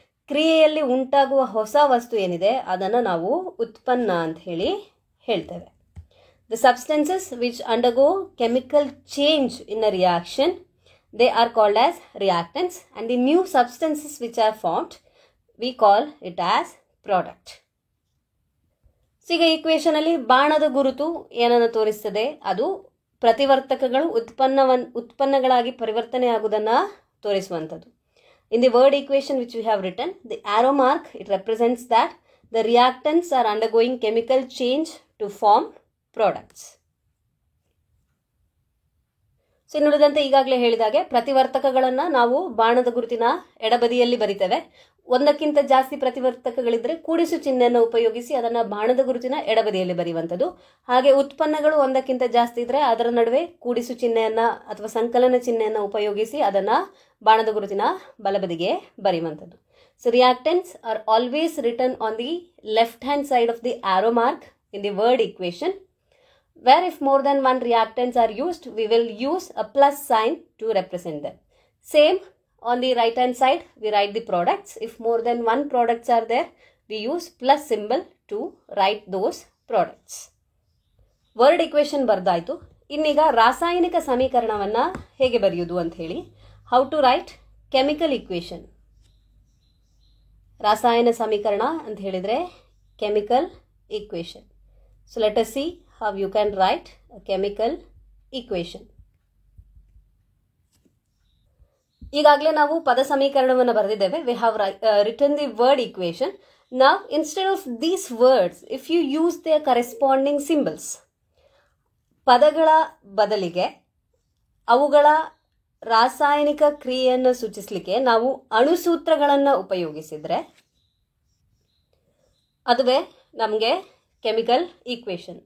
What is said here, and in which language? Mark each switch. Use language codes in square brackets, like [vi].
[kn] ಕ್ರಿಯೆಯಲ್ಲಿ ಉಂಟಾಗುವ ಹೊಸ ವಸ್ತು ಏನಿದೆ ಅದನ್ನು ನಾವು ಉತ್ಪನ್ನ ಅಂತ ಹೇಳಿ ಹೇಳ್ತೇವೆ. [en] The substances which undergo chemical change in a reaction, they are called as reactants, and the new substances which are formed, we call it as product. [kn] So ಈಗ ಈಕ್ವೇಷನ್ ಅಲ್ಲಿ ಬಾಣದ ಗುರುತು ಏನನ್ನು ತೋರಿಸ್ತದೆ, ಅದು ಪ್ರತಿವರ್ತಕಗಳು ಉತ್ಪನ್ನಗಳಾಗಿ ಪರಿವರ್ತನೆ ಆಗುವುದನ್ನು ತೋರಿಸುವಂಥದ್ದು. [en] In the word equation which we have written, the arrow mark, it represents that the reactants are undergoing chemical change to form products. [kn] So ಇನ್ನುಳಿದಂತೆ ಈಗಾಗಲೇ ಹೇಳಿದಾಗೆ ಪ್ರತಿವರ್ತಕಗಳನ್ನು ನಾವು ಬಾಣದ ಗುರುತಿನ ಎಡಬದಿಯಲ್ಲಿ ಬರಿತೇವೆ. ಒಂದಕ್ಕಿಂತ ಜಾಸ್ತಿ ಪ್ರತಿವರ್ತಕಗಳಿದ್ರೆ ಕೂಡಿಸು ಚಿಹ್ನೆಯನ್ನು ಉಪಯೋಗಿಸಿ ಅದನ್ನು ಬಾಣದ ಗುರುತಿನ ಎಡಬದಿಯಲ್ಲಿ ಬರೆಯುವಂಥದ್ದು. ಹಾಗೆ ಉತ್ಪನ್ನಗಳು ಒಂದಕ್ಕಿಂತ ಜಾಸ್ತಿ ಇದ್ರೆ ಅದರ ನಡುವೆ ಕೂಡಿಸು ಚಿಹ್ನೆಯನ್ನು ಅಥವಾ ಸಂಕಲನ ಚಿಹ್ನೆಯನ್ನು ಉಪಯೋಗಿಸಿ ಅದನ್ನು ಬಾಣದ ಗುರುತಿನ ಬಲಬದಿಗೆ ಬರೆಯುವಂಥದ್ದು. [en] So reactants are always written on the left hand side of the arrow mark in the word equation, where if more than one reactants are used, we will use a plus sign to represent them. Same on the right hand side, we write the products. If more than one products are there, we use plus symbol to write those products. [kn] Word equation ಬರ್ದಾಯಿತು. ಇನ್ನೀಗ ರಾಸಾಯನಿಕ ಸಮೀಕರಣವನ್ನು ಹೇಗೆ ಬರೆಯುವುದು ಅಂತ ಹೇಳಿ, [en] how to write chemical equation. [kn] ರಾಸಾಯನ ಸಮೀಕರಣ ಅಂತ ಹೇಳಿದರೆ chemical equation. [en] So let us see how you can write a chemical equation. [kn] ಈಗಾಗಲೇ ನಾವು ಪದ ಸಮೀಕರಣವನ್ನು ಬರೆದಿದ್ದೇವೆ. [en] We have written the word equation, Now, instead of these words, if you use their corresponding symbols, [kn] ಪದಗಳ ಬದಲಿಗೆ ಅವುಗಳ ರಾಸಾಯನಿಕ ಕ್ರಿಯೆಯನ್ನು ಸೂಚಿಸಲಿಕ್ಕೆ ನಾವು ಅಣುಸೂತ್ರಗಳನ್ನು ಉಪಯೋಗಿಸಿದರೆ ಅದುವೇ ನಮಗೆ ಕೆಮಿಕಲ್ ಈಕ್ವೇಷನ್.